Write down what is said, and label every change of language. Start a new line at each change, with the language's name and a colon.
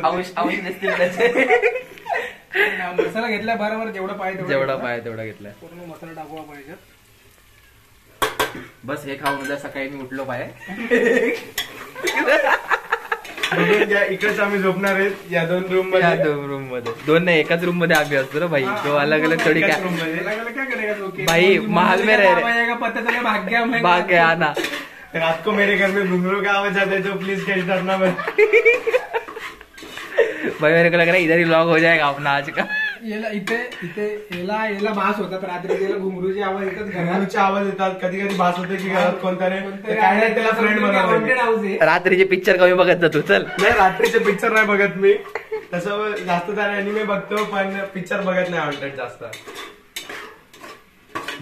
Marathi: मसाला घेतला बरोबर, जेवढा पाहिजे तेवढा घेतलाय. पूर्ण मसाला टाकवा पाहिजे. बस हे खाऊन उद्या सकाळी मी उठलो पाहिजे. इकडेच आम्ही झोपणार आहेत या 2 रूम मध्ये. 2 रूम मध्ये, 2 नाही, एकाच रूम मध्ये आम्ही असतो ना भाई.
Hindi: तो अलग अलग थोडी काय भाई, महाल में रह रहे, पता चला भाग्य में भाग्य आना. रात को मेरे घर में घुंघरू का आवाज आता है तो प्लीज कैच करना मत. भाई मेरे को लग रहा है इधर ही लॉग हो जाएगा अपना आज का.
Marathi: याला भास होतात रात्री, त्याला घुंगरूचे आवाज येतात, घराचे आवाज येतात, कधी कधी भास होते की घरात कोणतरी काय नाही त्याला फ्रेंड बनवलं. रात्रीचे पिक्चर कमी बघत जातो. चल नाही, रात्रीचे पिक्चर नाही बघत मी, तसं जास्त तर अॅनिमे बघतो पण पिक्चर बघत नाही हॉन्टेड जास्त.